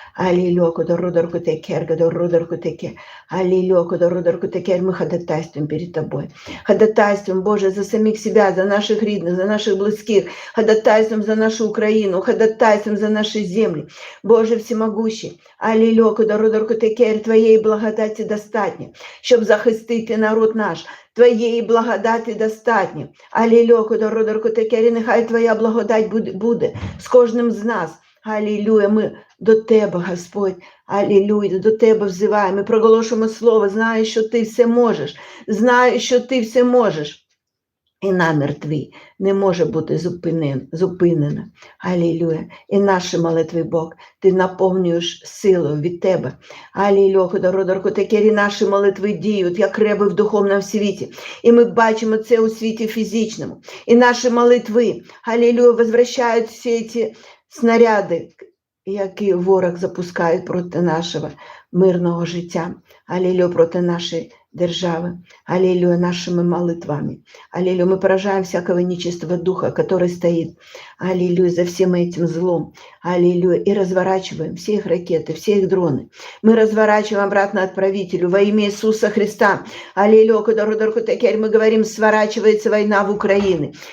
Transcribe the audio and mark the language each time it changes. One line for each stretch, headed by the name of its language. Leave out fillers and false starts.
Russian: Аллилуйя, мы ходатайствуем перед Тобой. Ходатайствуем, Боже, за самих себя, за наших родных, за наших близких. Ходатайствуем за нашу Украину, ходатайствуем за наши земли. Боже Всемогущий, аллилуйя,
Ukrainian: Твоєї благодаті достатньо, щоб захистити народ наш. Твоєї благодаті достатньо. Алілюя, нехай Твоя благодать буде з кожним з нас. Алілюя, ми до Тебе, Господь. Алілюя, до Тебе взиваємо. Ми проголошуємо слово, знаю, що Ти все можеш. Знаю, що Ти все можеш. І намір Твій не може бути зупинено. Алілюя. І наші молитви, Бог, Ти наповнюєш силою від Тебе. Алілюя, наші молитви діють, як реби в духовному світі. І ми бачимо це у світі фізичному. І наші молитви, алілюя, возвращають всі ці снаряди, які ворог запускає проти нашого мирного життя. Алілюя, проти нашої державы.
Russian: Аллилуйя, нашими молитвами. Аллилуйя, мы поражаем всякого нечистого духа, который стоит, аллилуйя, за всем этим злом. Аллилуйя, и разворачиваем все их ракеты, все их дроны. Мы разворачиваем обратно отправителю во имя Иисуса Христа. Аллилуйя, мы говорим, сворачивается война в Украине.